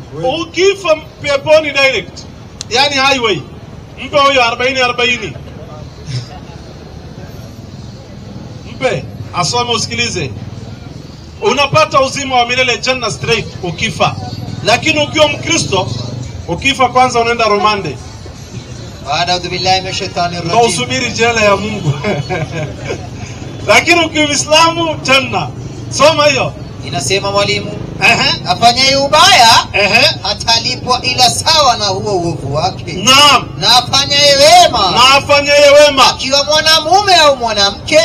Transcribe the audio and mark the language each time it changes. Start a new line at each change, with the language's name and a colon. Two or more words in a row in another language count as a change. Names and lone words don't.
Swahili: Ukifa peponi direct. Yaani highway. Mpe huyo 40. Mpe asome usikilize. Unapata uzima wa milele janna straight ukifa. Lakini ukiwa Mkristo, ukifa kwanza unaenda rumande.
Arabic: أعوذ بالله من الشيطان الرجيم.
Swahili: Ndio usubiri jela ya Mungu. Lakini ukiwa Muislamu janna. Soma hiyo. Inasema mwalimu, afanyaye ubaya atalipwa ila sawa na huo uovu wake. Naam. Na afanyaye wema akiwa mwanamume au mwanamke.